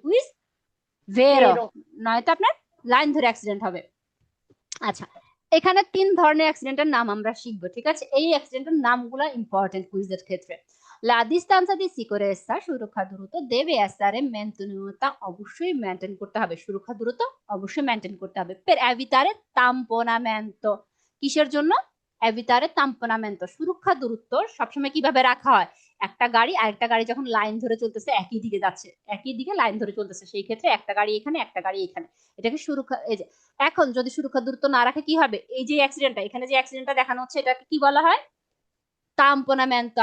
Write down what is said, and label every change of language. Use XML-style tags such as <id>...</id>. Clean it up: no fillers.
<bn>Quiz ভেরো, নয়তো আপনার line ধরে অ্যাক্সিডেন্ট হবে। আচ্ছা, এখানে 3 ধরনের অ্যাক্সিডেন্টের নাম আমরা শিখবো, ঠিক আছে? এই অ্যাক্সিডেন্টের নামগুলো ইম্পর্টেন্ট কুইজের ক্ষেত্রে।</bn> <it>La distanza di sicurezza,</it> <bn>সুরক্ষা দূরত্ব,</bn> <it>deve essere mantenuta,</it> <bn>অবশ্যই মেইনটেইন করতে হবে, সুরক্ষা দূরত্ব অবশ্যই মেইনটেইন করতে হবে।</bn> <it>per evitare tamponamento,</it> <bn>কিসের জন্য?</bn> <it>evitare tamponamento,</it> <bn>সুরক্ষা দূরত্ব সবসময় কিভাবে রাখা হয়? একটা গাড়ি আরেকটা গাড়ি যখন লাইন ধরে চলতেছে, একই দিকে যাচ্ছে, একই দিকে লাইন ধরে চলতেছে, সেই ক্ষেত্রে একটা গাড়ি এখানে একটা গাড়ি এখানে, এটাকে সুরক্ষা। এই যে এখন যদি সুরক্ষা দূরত্ব না রাখে কি হবে? এই যে অ্যাক্সিডেন্টটা, এখানে যে অ্যাক্সিডেন্টটা দেখানো হচ্ছে, এটাকে কি বলা হয়? tamponamento।</bn>